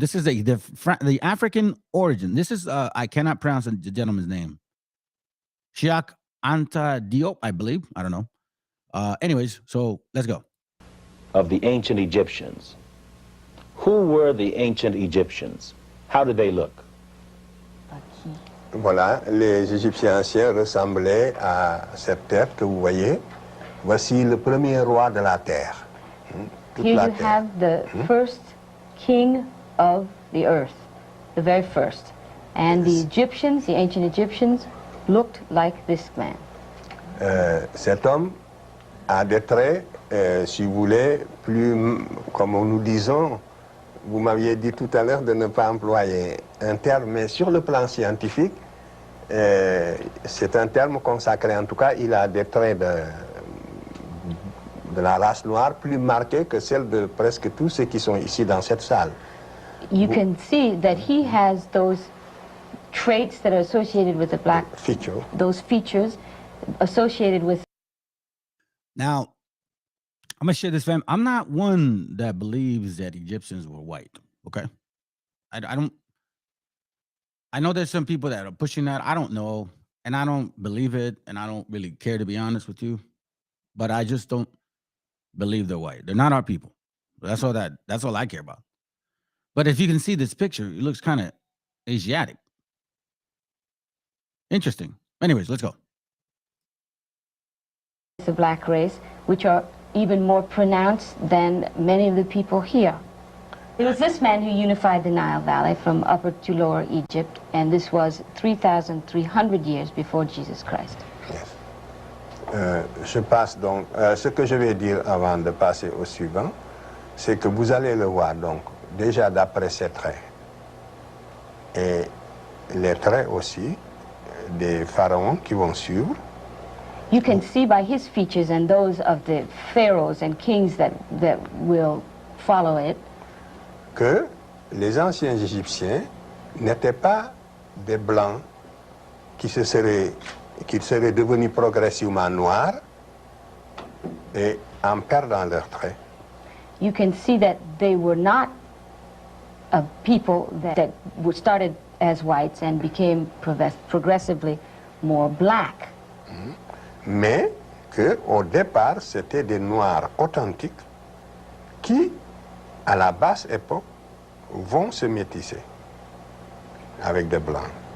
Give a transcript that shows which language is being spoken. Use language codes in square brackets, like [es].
[en] This is the African origin. This is I cannot pronounce the gentleman's name. Shiak Anta Diop, I believe. I don't know. Anyways, so let's go. Of the ancient Egyptians. Who were the ancient Egyptians? How did they look? [fr] Voilà, les Égyptiens anciens ressemblaient à cette tête que vous voyez. Voici le premier roi de la terre. [en] Here you have the first king of the earth, the very first. And the Egyptians, the ancient Egyptians, looked like this man. [fr] Cet homme a des traits, si vous voulez, plus, comme nous disons, vous m'aviez dit tout à l'heure de ne pas employer un terme, mais sur le plan scientifique, c'est un terme consacré. En tout cas, il a des traits de la race noire plus marqués que celles de presque tous ceux qui sont ici dans cette salle. [en] You can see that he has those traits that are associated with the black feature. Those features associated with. Now, I'm gonna share this, fam. I'm not one that believes that Egyptians were white. Okay, I don't. I know there's some people that are pushing that. I don't know, and I don't believe it, and I don't really care, to be honest with you. But I just don't believe they're white. They're not our people. That's all I care about. But if you can see this picture, it looks kind of Asiatic. Interesting. Anyways, let's go. The black race, which are even more pronounced than many of the people here. It was this man who unified the Nile Valley from Upper to Lower Egypt, and this was 3,300 years before Jesus Christ. Yes. [fr] Je passe donc, ce que je vais dire avant de passer au suivant, c'est que vous allez le voir donc déjà d'après ses traits et les traits aussi des pharaons qui vont suivre. [en] You can see by his features and those of the pharaohs and kings that will follow it [fr] que les anciens Égyptiens n'étaient pas des blancs qui seraient devenus progressivement noirs et en perdant leurs traits. [en] You can see that they were not a people that started as whites and became progressively more black. [fr] Mais qu'au départ, c'était des noirs authentiques qui, à la basse époque, vont se métisser avec des blancs.